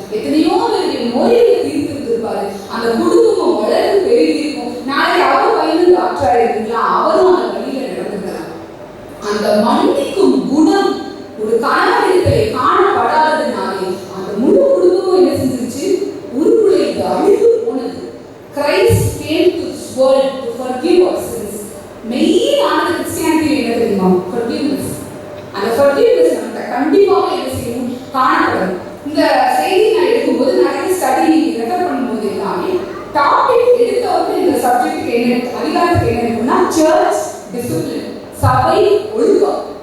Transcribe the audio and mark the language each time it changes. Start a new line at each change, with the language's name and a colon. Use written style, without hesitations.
Tamil: எத்தனையோ பேருடைய நோய்களை தீர்த்திருந்திருப்பாரு. அந்த குடும்பமும் வளர்ந்து பெருகி இருக்கும். நாளைக்கு அவர் பையனும் டாக்டரா இருக்கலாம், அவரும் அந்த வழியில நடந்துக்கிறார். அந்த மன்னிக்கும் குணம் ஒரு கணவனிடத்திலே காணப்படாததுனாலே அந்த முழு குடும்பமும் என்ன செஞ்சிருச்சு? உருக்குலைந்து அழிந்து போனது.
English: Christ came to this world to forgive our sins.
Tamil: மெயினான கிறிஸ்டியானிட்டி என்ன தெரியுமா? forgiveness. அந்த forgiveness நம்ம கண்டிப்பாக என்ன செய்யணும்? காணப்படும். இந்த செய்தி நான் எடுக்கும்போது நிறைய ஸ்டடி ரெஃபர் பண்ணும்போது எல்லாமே டாபிக் எடுத்தவங்க இந்த சப்ஜெக்ட் என்ன அதிகாரத்துக்கு என்ன இருக்குன்னா சர்ச் டிசிப்ளின், சபை ஒழுக்கம்.